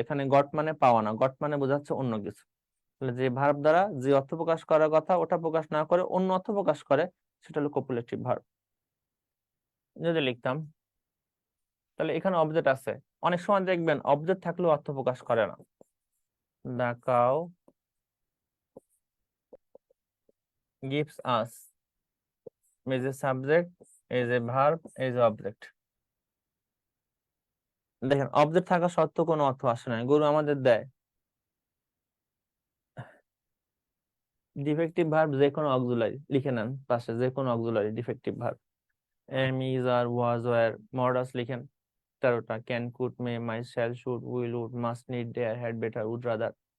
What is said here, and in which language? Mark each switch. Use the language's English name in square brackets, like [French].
[Bangla] এখানে গট মানে পাওয়া না, গট মানে বোঝাচ্ছে অন্য কিছু। তাহলে যে ভার্ব দ্বারা যে অর্থ প্রকাশ করার কথা ওটা প্রকাশ না করে অন্য অর্থ প্রকাশ করে, সেটা হলো কোপুলেটিভ ভার্ব। যদি লিখতাম, তাহলে এখানে অবজেক্ট আছে, অনেক সময় দেখবেন অবজেক্ট থাকলেও অর্থ প্রকাশ করে না। [English] The cow gives us is a subject, is a verb, is a object. [Bangla] দেখেন অবজেক্ট থাকা সত্ত্বেও কোনো অর্থ আসে না, গরু আমাদের দেয়। ডিফেক্টিভ ভার্ব যে কোনো অক্সিলারি লিখে নেন পাশে, যে কোনো auxiliary defective verb, M, is, আর, was, wire, modus লিখেন 13টা, can, could, May, my, shall, should, will, would, must, need, dare, had, better, would, rather.